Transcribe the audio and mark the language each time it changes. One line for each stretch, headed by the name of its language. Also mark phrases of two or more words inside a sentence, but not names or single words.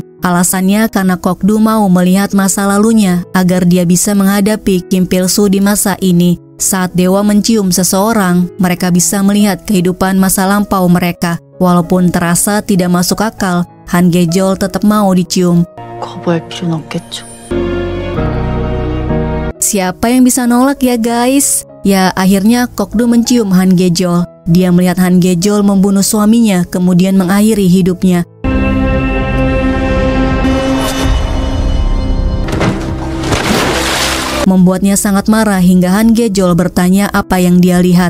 Indonesian: Alasannya karena Kokdu mau melihat masa lalunya agar dia bisa menghadapi Kim Pil-soo di masa ini. Saat dewa mencium seseorang, mereka bisa melihat kehidupan masa lampau mereka. Walaupun terasa tidak masuk akal, Han Gejol tetap mau dicium.
Korean: 거부할 필요는 없겠죠.
Indonesian: Siapa yang bisa nolak ya guys? Ya, akhirnya Kokdu mencium Han Gejol. Dia melihat Han Gejol membunuh suaminya, kemudian mengakhiri hidupnya. Membuatnya sangat marah hingga Han Gejol bertanya apa yang dia lihat.